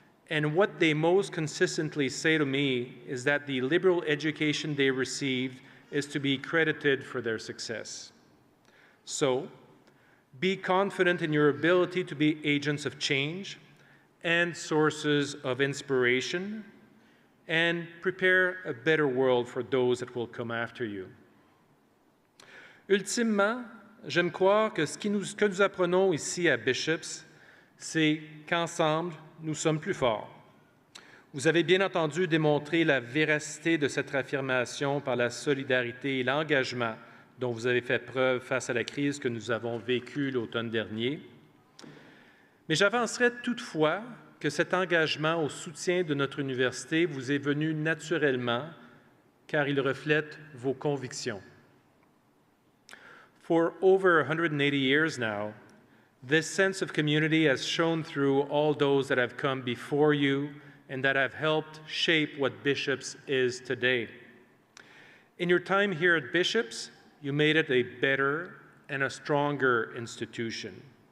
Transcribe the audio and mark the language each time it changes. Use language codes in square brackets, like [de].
[en] And what they most consistently say to me is that the liberal education they received is to be credited for their success. So, be confident in your ability to be agents of change and sources of inspiration, and prepare a better world for those that will come after you. [fr] Ultimement, j'aime croire que ce que nous apprenons ici à Bishops, c'est qu'ensemble, nous sommes plus forts. Vous avez bien entendu démontré la véracité de cette affirmation par la solidarité et l'engagement dont vous avez fait preuve face à la crise que nous avons vécue l'automne dernier. Mais j'avancerai toutefois que cet engagement au soutien de notre université vous est venu naturellement car il reflète vos convictions. [en] For over 180 years now, this sense of community has shone through all those that have come before you and that have helped shape what Bishops is today. In your time here at Bishops, you made it a better and a stronger institution.